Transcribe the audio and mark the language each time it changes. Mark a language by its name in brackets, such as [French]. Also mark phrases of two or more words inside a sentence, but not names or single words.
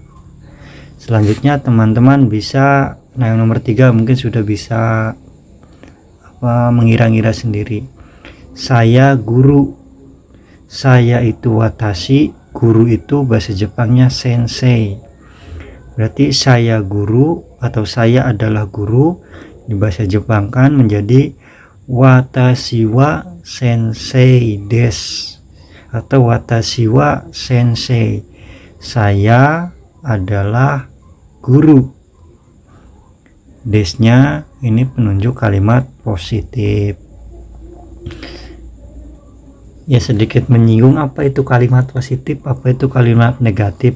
[Indonesian] Selanjutnya teman-teman bisa, nah yang nomor 3 mungkin sudah bisa mengira-ngira sendiri. Saya guru, saya itu watashi, guru itu bahasa Jepangnya sensei. Berarti saya guru atau saya adalah guru di bahasa Jepang kan menjadi [Japanese] 私は先生です [Indonesian] atau [Japanese] 私は先生, [Indonesian] saya adalah guru. Desnya ini penunjuk kalimat positif. Ya sedikit menyinggung apa itu kalimat positif, apa itu kalimat negatif.